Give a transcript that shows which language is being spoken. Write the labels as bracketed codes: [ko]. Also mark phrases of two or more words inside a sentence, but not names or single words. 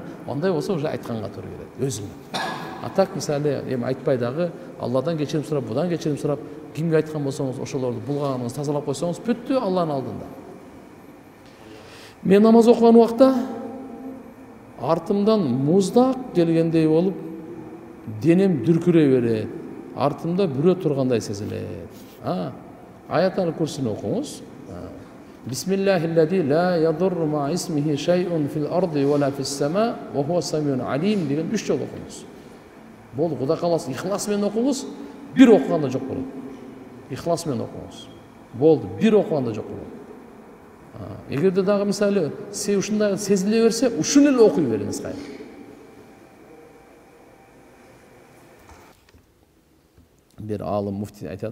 [ky] Ондай болсо уже айтканга туура келет өзүңө. Так мисалы эми айтпай дагы Алладан кечирим сурап, будан кечирим сурап, кимге айткан болсоңуз ошолорду булгаганыңыз тазалап койсоңуз бүттү Алланын алдында. Мен намаз окуган убакта артымдан муздак келгендей болуп, денем дүркүрөй берет. Артымда бирөө тургандай сезилет. Аят-ал Курсини окуңуз. [ar] بسم الله الذي لا يضر مع اسمه شيء في الأرض ولا في السماء وهو السميع العليم деген 3 жолу окуңуз. [ky] Болду, Кудай кааласа ихлас менен окуңуз, бир окуганда жок болот. Ихлас менен окуңуз. Болду, бир окуганда жок болот. Эгерде дагы мисалы ушундай сезиле берсе, ушуну эле окуй бериңиз кайра. Бир аалым муфти айтат.